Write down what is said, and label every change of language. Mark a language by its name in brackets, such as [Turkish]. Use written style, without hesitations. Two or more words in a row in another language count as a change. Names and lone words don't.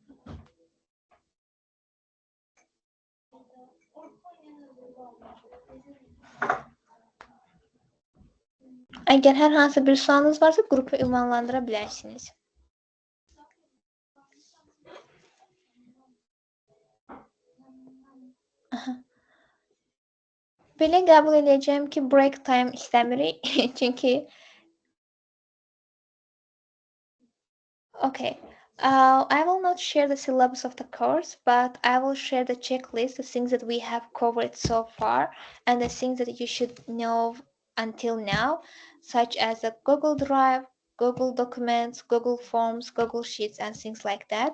[Azerbaijani] Əgər hər hansı bir sualınız varsa, qrupu ünvanlandıra bilərsiniz. Belə qəbul edəcəyim ki, [English] break time [Azerbaijani] istəmirik, çünki okay. [English] I will not share the syllabus of the course, but I will share the checklist, the things that we have covered so far, and the things that you should know until now, such as the Google Drive, Google Documents, Google Forms, Google Sheets, and things like that.